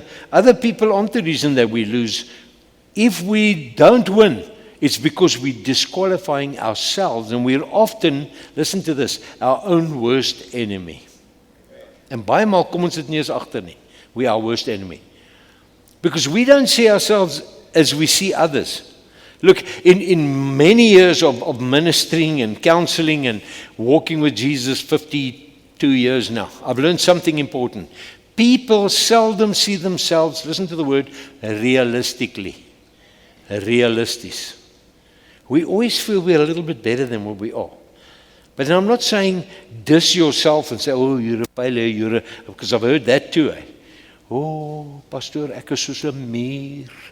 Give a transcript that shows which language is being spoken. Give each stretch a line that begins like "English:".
English: Other people aren't the reason that we lose. If we don't win, it's because we're disqualifying ourselves, and we're often, listen to this, our own worst enemy. And
Afrikaans: baie maal kom ons dit nie eens agter nie.
English: We are our worst enemy. Because we don't see ourselves as we see others. Look, in many years of ministering and counseling and walking with Jesus, 52 years now, I've learned something important. People seldom see themselves, listen to the word, realistically. Realisties. We always feel we're a little bit better than what we are. But I'm not saying diss yourself and say, oh, you're a failure, because I've heard that too. Eh? Oh, pastor,
Afrikaans: ek is soos 'n muur.